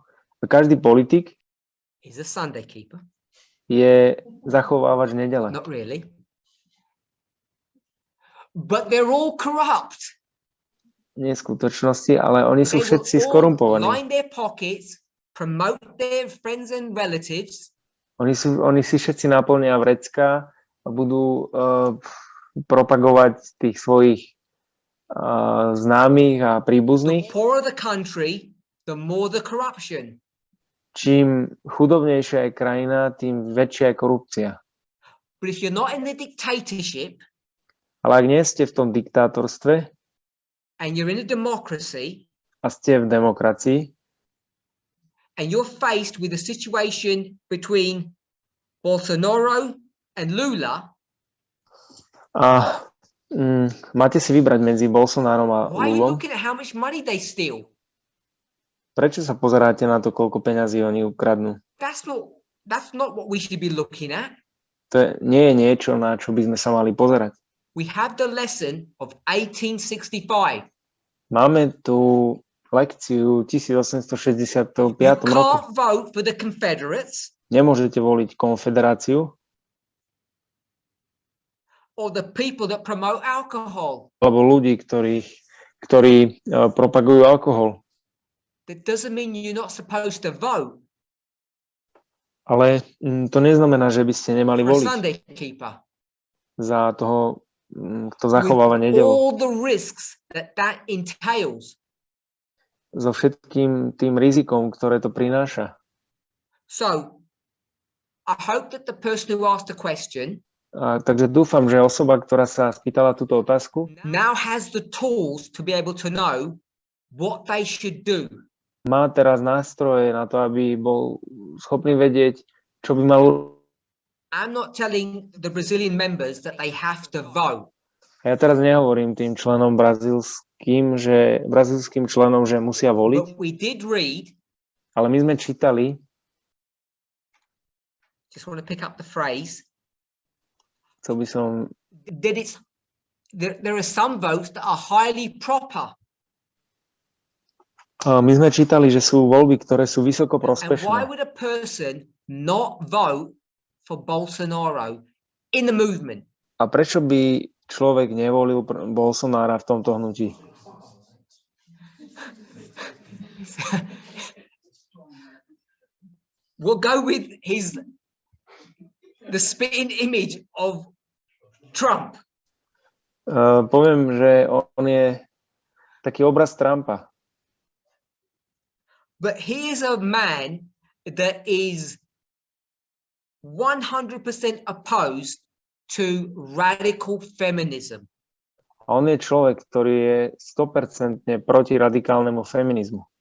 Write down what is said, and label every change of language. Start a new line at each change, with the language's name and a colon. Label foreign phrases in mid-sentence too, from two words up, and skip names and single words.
Slovak: Každý politik
English: is a Sunday keeper.
Slovak: Je zachovávač nedele.
English: Not really. But they're all corrupt.
Slovak: neskutočnosti, ale oni sú
English: They will
Slovak: všetci
English: all
Slovak: skorumpovaní.
English: line their pockets, promote their friends and relatives,
Slovak: Oni si všetci naplnia vrecká a budú propagovať tých svojich známych a
English: the
Slovak: príbuzných.
English: poorer the country, the more the corruption.
Slovak: Čím chudobnejšia je krajina, tým väčšia je korupcia.
English: But if you're not in the dictatorship
Slovak: Ale ak nie ste v tom diktátorstve
English: and you're in a democracy
Slovak: a ste v demokracii
English: and you're faced with a situation between Bolsonaro and Lula,
Slovak: a máte si vybrať medzi Bolsonárom a
English: why are you
Slovak: Lulom,
English: looking at how much money they steal?
Slovak: prečo sa pozeráte na to, koľko peňazí oni ukradnú?
English: That's not what we should be looking at.
Slovak: To nie je niečo, na čo by sme sa mali pozerať.
English: We have the lesson of 1865.
Slovak: Máme tu lekciu 1865.
English: You
Slovak: roku.
English: can't vote for the Confederates
Slovak: Nemôžete voliť konfederáciu
English: or the people that promote alcohol.
Slovak: alebo ľudí, ktorí propagujú alkohol.
English: That doesn't mean you're not supposed to vote
Slovak: Ale to neznamená, že by ste nemali
English: for a
Slovak: voliť
English: Sunday keeper.
Slovak: za toho, kto zachováva
English: With
Slovak: nedeľu.
English: all the risks that entails.
Slovak: So všetkým tým rizikom, ktoré to prináša.
English: So I hope that the person who asked the question
Slovak: Takže dúfam, že osoba, ktorá sa spýtala túto otázku,
English: now has the tools to be able to know what they should do.
Slovak: má teraz nástroje na to, aby bol schopný vedieť, čo by mal.
English: I'm not telling the Brazilian members that they have to vote.
Slovak: Ja teraz nehovorím tým členom brazílskym členom, že musia voliť,
English: But we did read,
Slovak: ale my sme čítali,
English: just want to pick up the phrase,
Slovak: chcel by som,
English: that there are some votes that are highly proper.
Slovak: my sme čítali, že sú voľby, ktoré sú vysoko
English: And why
Slovak: prospešné.
English: would a person not vote for Bolsonaro in the movement?
Slovak: A prečo by človek nevolil Bolsonára v tomto hnutí?
English: We'll go with the spitting image of Trump.
Slovak: Poviem, že on je taký obraz Trumpa.
English: But he is a man that is 100% opposed to radical feminism.
Slovak: A on je človek, ktorý je 100% proti radikálnemu feminizmu.